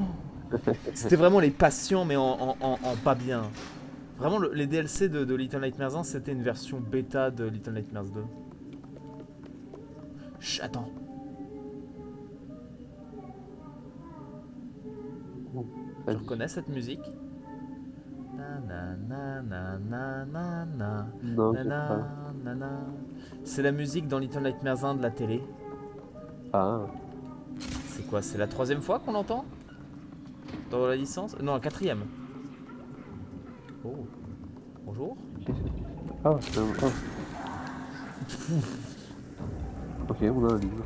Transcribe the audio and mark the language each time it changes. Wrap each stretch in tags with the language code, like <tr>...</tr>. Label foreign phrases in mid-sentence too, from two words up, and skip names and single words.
<fr>C'était vraiment les patients, mais en pas bien. Vraiment, les DLC de Little Nightmares 1, c'était une version bêta de Little Nightmares 2. Chut, attends. Bon, Tu vas-y. reconnais cette musique? Na na na na na na na Non, na j'ai pas. na na na. C'est la musique dans Little Nightmares 1 de la télé. Ah. C'est quoi? C'est la troisième fois qu'on l'entend? Dans la licence? Non, la quatrième. Oh, bonjour. Qu'est-ce que... Ah, oh. Ok, on a un livre.</fr>